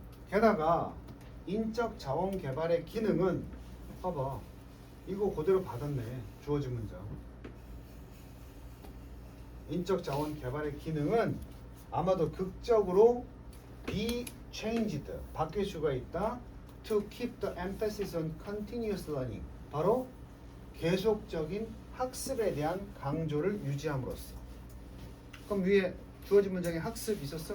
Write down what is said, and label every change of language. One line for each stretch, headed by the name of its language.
Korean: 게다가 인적 자원 개발의 기능은 봐봐. 이거 그대로 받았네. 주어진 문장. 인적 자원 개발의 기능은 아마도 극적으로
English: be changed,
Korean: 바뀔 수가 있다.
English: To keep the emphasis on continuous learning.
Korean: 바로 계속적인 학습에 대한 강조를 유지함으로써. 그럼 위에 주어진 문장에 학습 있었어?